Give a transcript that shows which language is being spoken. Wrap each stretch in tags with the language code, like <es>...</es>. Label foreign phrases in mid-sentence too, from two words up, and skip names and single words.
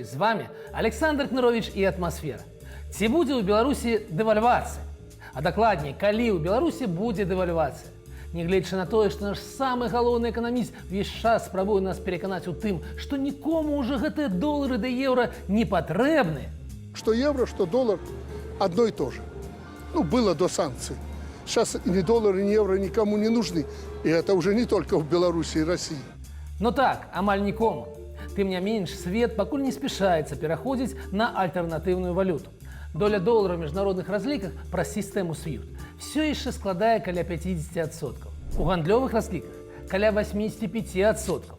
<ru>З вами Александр Кнырович и «Атмосфера».</ru> <be>Ці будзе ў Беларусі дэвальвацыя? А дакладней, калі ў Беларусі будзе дэвальвацыя? Нягледзячы на тое, што наш самы галоўны эканаміст увесь час спрабуе нас пераканаць у тым, што нікому ўжо гэтыя долары да еўра не патрэбны.</be> <ru>Что евро, что доллар одно и то же. Ну, было до санкций. Сейчас ни доллар, ни евро никому не нужны. И это уже не только в Беларуси и России.</ru> <be>Ну так, амаль нікому. Тым не менш, свет пакуль не спяшаецца пераходзіць на альтэрнатыўную валюту. Доля долара ў міжнародных разліках праз сістэму SWIFT все яшчэ складае каля 50%. У гандлёвых разліках каля 85%.</be>